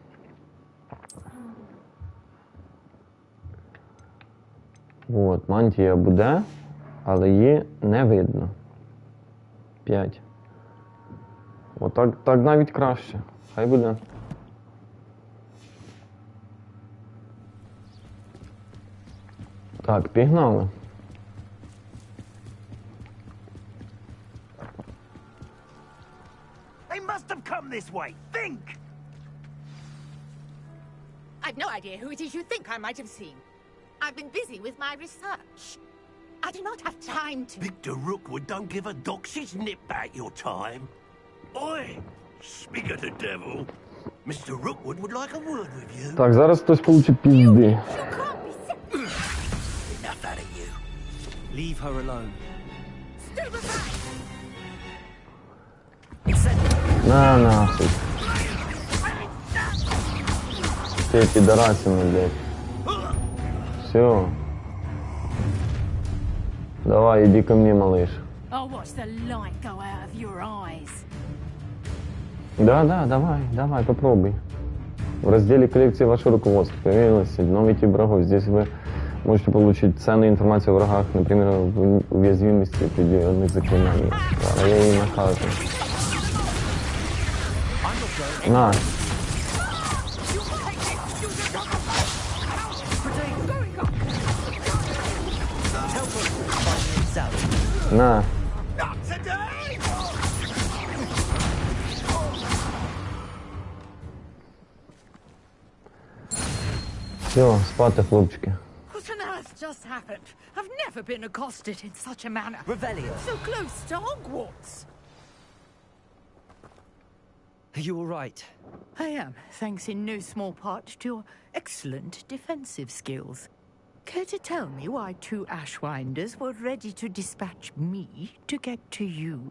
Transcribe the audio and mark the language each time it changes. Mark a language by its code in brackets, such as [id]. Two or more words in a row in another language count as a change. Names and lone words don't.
[uk] От, мантія буде, але її не видно. 5. Отак так навіть краще. Хай буде. Так, пігнали. [en] They must have come this way. Think! I've no idea who it is you think I might have seen. I've been busy with my research. I do not have time to... Victor Rookwood don't give a doxy's nip back your time. Oi! Speak of the devil. Mr. Rookwood would like a word with you. [uk] Так, зараз хтось получить пізди. [en] Enough out of you. Leave her alone. [ru] На, нахуй. Ты пидорасина, блядь. Все. Давай, иди ко мне, малыш. [en] I'll watch the light go out of your eyes. [ru] Да, давай, попробуй. В разделе коллекции «Ваше руководство» появилось новый тип врагов. Здесь вы можете получить ценную информацию о врагах, например, в уязвимости определенных заклинаний. А я и накажу. На. На. [uk] Все, спати, хлопчики. [en] What on earth just happened? I've never been accosted in such a manner. Revelio. So close to Hogwarts. Are you all right? I am, thanks in no small part to your excellent defensive skills. Care to tell me why two Ashwinders were ready to dispatch me to get to you?